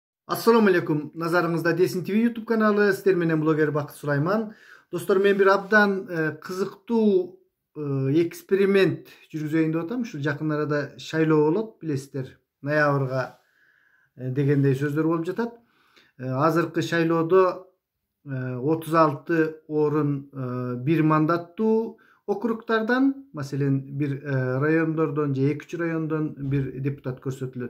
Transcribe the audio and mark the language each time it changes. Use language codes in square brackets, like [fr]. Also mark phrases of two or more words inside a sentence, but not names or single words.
[ar] السلام عليكم. [ky] Назарыңызда Desin TV YouTube каналы. Сиздер менен блогер Bakıt Sulayman. Достор, мен бир абдан кызыктуу эксперимент жүргүзөйүн деп атам. Ушул жакын арада шайлоо болот, билесиздер. Ноябрга дегендей сөздөр болуп жатат. Азыркы шайлоодо 36 орун бир мандаттуу округтардан, маселен, бир райондордон же 2 райондон бир депутат көрсөтүлөт.